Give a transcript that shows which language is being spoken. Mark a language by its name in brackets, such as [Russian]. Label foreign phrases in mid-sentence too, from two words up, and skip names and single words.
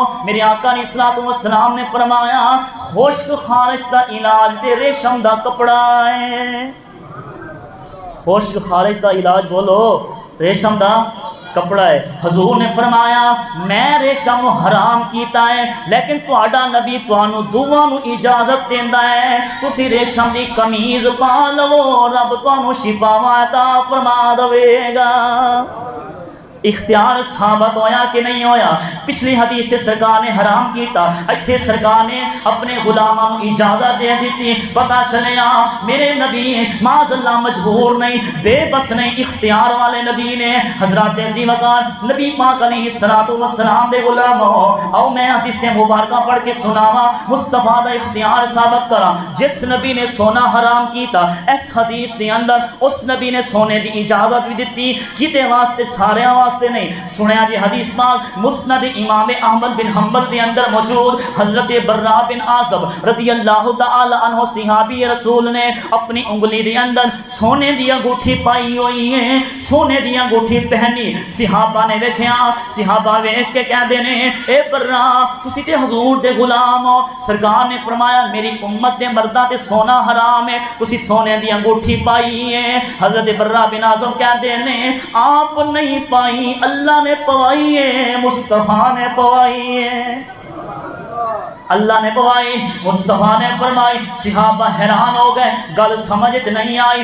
[Punjabi] میرے آقا [Arabic] علیہ الصلوۃ والسلام [Punjabi] نے فرمایا خشک خارش دا علاج تے ریشم دا کپڑا ہے۔ خشک خارش دا علاج بولو، ریشم دا کپڑا ہے۔ حضور نے فرمایا میں ریشم حرام کیتا ہے، لیکن تہاڈا نبی تانوں دوواں نوں اجازت دیندا ہے، تسی ریشم دی قمیض پا لو، رب تانوں شفا عطا فرما دے گا۔ اختیار ثابت ہویا کہ نہیں ہویا؟ پچھلی حدیث سے سرکار نے حرام کیتا، ایتھے سرکار نے اپنے غلاموں اجازت دے دیتی۔ پتہ چلیا میرے نبی [Arabic] معاذ اللہ [Punjabi] مجبور نہیں، بے بس نہیں، اختیار والے نبی نے۔ حضرات ذی وقار نبی پاک [Arabic] علیہ الصلوۃ والسلام [Punjabi] دے غلاموں، او میں حدیث مبارکہ پڑھ کے سناواں، مصطفیٰ دا اختیار ثابت کرا۔ جس نبی نے سونا حرام کیتا، اس حدیث دے اندر اس نبی نے سونے دی اجازت بھی دیتی، کتے واسطے؟ سارے واسطے نہیں۔ سنیا جی حدیث پاک مسند امام احمد بن حنبل دے اندر موجود، حضرت برا بن عازب [Arabic] رضی اللہ تعالی عنہ [Punjabi] صحابی رسول نے اپنی انگلی دے اندر سونے دی انگوٹھی پائی ہوئی ہے، سونے دی انگوٹھی پہنی۔ صحابہ نے ویکھیا، صحابہ ویکھ کے کہندے نے اے برا تسی تے حضور دے غلام ہو، سرکار نے فرمایا میری امت دے مرداں تے سونا حرام ہے، تسی سونے دی انگوٹھی پائی ہے۔ حضرت برا بن عازب کہندے نے آپ نہیں پائی، اللہ نے پوائی ہے، مصطفیٰ نے پوائی ہے، اللہ نے پوائی، مصطفیٰ نے فرمائی۔ صحابہ حیران ہو گئے، گل سمجھ نہیں آئی۔